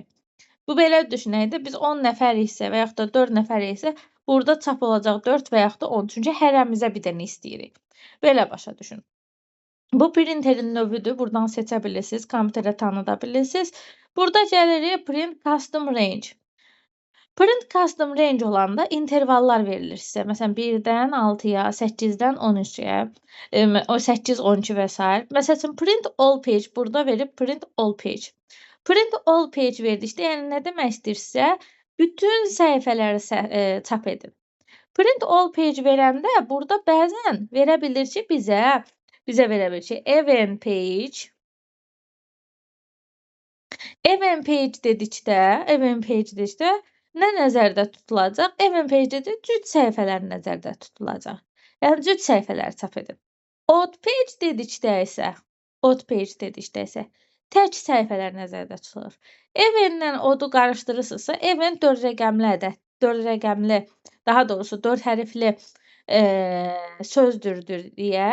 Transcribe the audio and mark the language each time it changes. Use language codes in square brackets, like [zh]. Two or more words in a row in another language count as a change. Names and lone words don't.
[az] Bu belə düşünəkdə biz 10 nəfəriksə və yaxud da 4 nəfəriksə, burada çap olacaq 4 və yaxud da 10. Çünki hərəmizə bir dənə istəyirik. Belə başa düşün. Bu printerin növüdür. Buradan seçə bilirsiniz, kompüterə tanıda bilirsiniz. Burada gəlirik [en] print custom range. Print custom range [az] olanda intervallar verilir sizə. Məsələn, 1-dən 6-ya, 8-dən 13-yə, 8-12 və s. Məsəl üçün, [en] print all page [az] burada verib [en] print all page. Print all page [az] verdikdə, yəni nə demək istəyirsə, bütün səhifələri çap edin. [en] Print all page [az] verəndə burada bəzən verə bilir ki, bizə verə bilir ki, [en] event page [az] dedikdə nə nəzərdə tutulacaq? [en] Event page [az] dedikdə cüt səhifələr nəzərdə tutulacaq. Yəni cüt səhifələri çap edin. [en] Odd page [az] dedikdə isə tək səhifələr nəzərdə tutulur. Eventlə odu qarışdırırsınızsa, event 4 rəqəmli ədəd, 4 rəqəmli, daha doğrusu 4 hərfli sözdür deyə.